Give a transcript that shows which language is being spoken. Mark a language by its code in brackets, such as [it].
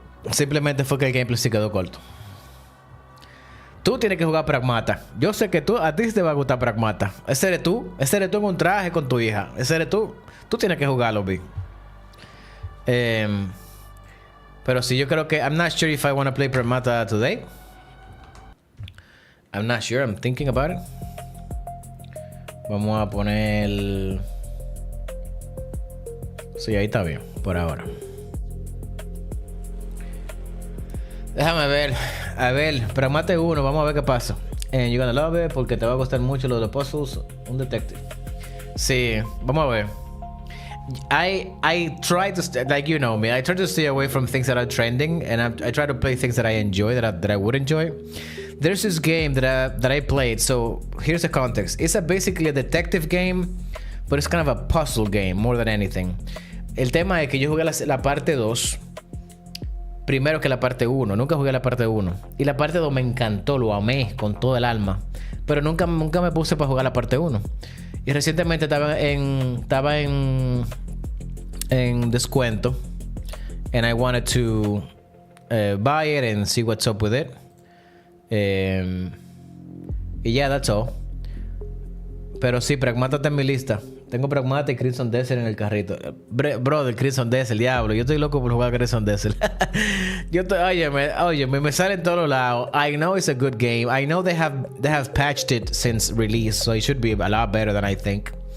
[es] simplemente fue que el gameplay se quedó corto. Tú tienes que jugar Pragmata. Yo sé que a ti te va a gustar Pragmata. Ese eres tú en un traje con tu hija. Ese eres tú. Tú tienes que jugarlo, Big. Pero sí, yo creo que... [en] I'm not sure if I want to play Pragmata today. I'm not sure. I'm thinking about it. [es] Vamos a poner... Sí, ahí está bien. Por ahora. Déjame ver. A ver, Pragmata 1. Vamos a ver qué pasa. [en] And you're gonna love it [es] porque te va a gustar mucho lo de los puzzles. Un detective. Sí, vamos a ver. [en] I try to, like, you know me, I try to stay away from things that are trending, and I try to play things that I enjoy, that I would enjoy. There's this game that I played. So here's the context. It's basically a detective game, but it's kind of a puzzle game more than anything. [es] El tema es que yo jugué la parte 2 primero que la parte 1. Nunca jugué la parte 1. Y la parte 2 me encantó, lo amé con todo el alma. Pero nunca me puse para jugar la parte 1. Y recientemente estaba en descuento. [en] And I wanted to buy it and see what's up with it. [es] Y [en] yeah, that's all. [es] Pero sí, Pragmata está en mi lista. Tengo Pragmata y Crimson Desert en el carrito. Brother, Crimson Desert, diablo. Yo estoy loco por jugar Crimson Desert. Óyeme, me sale en todos lados. [en] I know it's a good game. I know they have patched it since release, so it should be a lot better than I think.